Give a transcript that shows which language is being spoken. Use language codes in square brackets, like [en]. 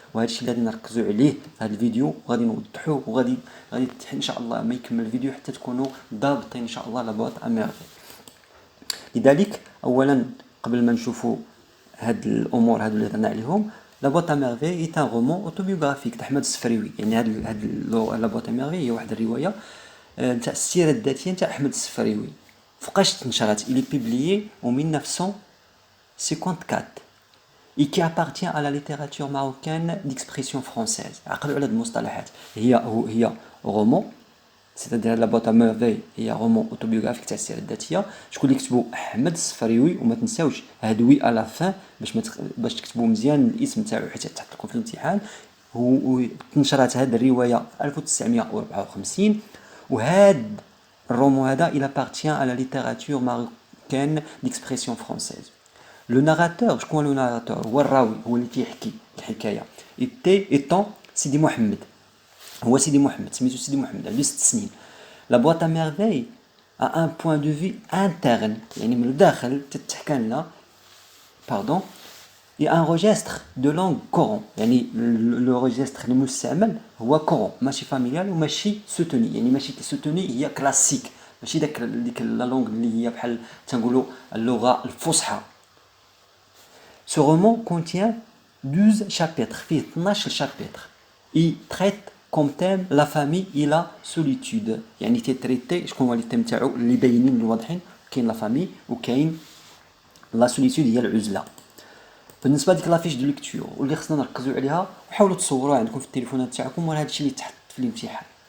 [ar] وهذا الشيء اللي غادي نركزوا عليه في هذا الفيديو، وغادي نوضحوه، وغادي ان شاء الله ما يكمل الفيديو حتى تكونوا ضابطين ان شاء الله لا بوîte à merveille. لذلك اولا قبل ما نشوفوا هاد الامور هادو اللي هضرنا عليهم، لا بوîte à merveille اي ان رومون اوتوبيوغرافيك تاع احمد السفريوي. يعني هاد لا بوîte à merveille هي واحد الروايه نتاع السيره الذاتيه نتاع احمد السفريوي. فوقاش تنشرت؟ إلي بيبليي [fr] en 1954 et qui appartient à la littérature marocaine d'expression française. [ar] عقلوا على هاد المصطلحات. هي رومون، سيتادير لا بوîte à merveille هي رومون اوتوبيوغرافيك تاع السيره الذاتيه. شكون اللي كتبو؟ احمد السفريوي. وما تنساوش هادوي على فان باش تكتبوا مزيان الاسم تاعو حيت تحط لكم في الامتحان. تنشرت هاد الروايه في 1954، وهاد الرومون هذا [fr] il appartient à la littérature marocaine d'expression française. [ar] لو ناراتور، شكون هو لو ناراتور؟ هو الراوي، هو اللي تيحكي الحكايه. ايطون سيدي محمد، هو سيدي محمد، سميتو سيدي محمد، عنده 6 سنين. لا بوîte à merveille [fr] a un point de vue interne، [ar] يعني من الداخل تتحكى لنا باردون [fr] et un registre de langue coron، [ar] يعني لو ريجستر المستعمل هو كورون، ماشي فاميليال وماشي سوتوني. يعني ماشي سوتوني هي كلاسيك، ماشي ديك لا لونغ اللي هي بحال تنقولوا اللغه الفصحى. [fr] Ce roman contient 12 chapitres، فيه 12 chapitres. Il traite comme thème la famille et la solitude، [ar] يعني تيتريتي شكون هو الثيم تاعو اللي باينين اللي واضحين. كاين لا فامي وكاين لا سوليتود هي العزله. بالنسبه لديك لافيش دو ليكتور واللي خصنا نركزوا عليها، وحاولوا تصوروها عندكم في التليفونات تاعكم، وهذا الشيء اللي تحط في الامتحان.